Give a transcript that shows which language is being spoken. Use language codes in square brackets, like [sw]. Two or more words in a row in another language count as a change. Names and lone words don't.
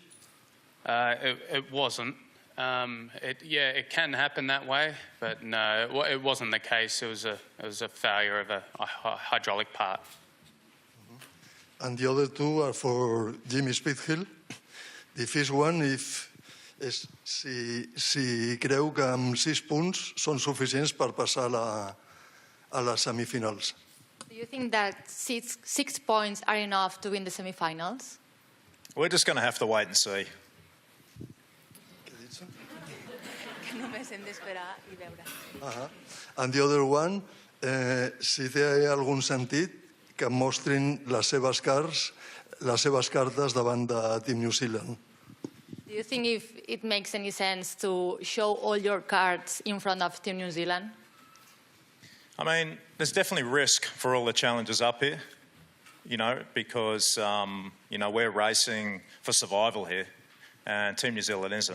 [en] It wasn't. It can happen that way, but no, it wasn't the case. It was a failure of a hydraulic part. And the other two are for Jimmy Spithill. The first one, [ca] si creu que amb 6 punts són suficients per passar a les semifinals. [en] Do you think that 6 points are enough to win the semifinals? We're just going to have to wait and see. [ca] Només hem d'esperar i veure. [en] And the other one, [ca] si té algun sentit que mostrin les seves cartes davant de Team New Zealand. [en] Do you think if it makes any sense to show all your cards in front of Team New Zealand? I mean, there's definitely risk for all the challengers up here, because, we're racing for survival here, and Team New Zealand isn't.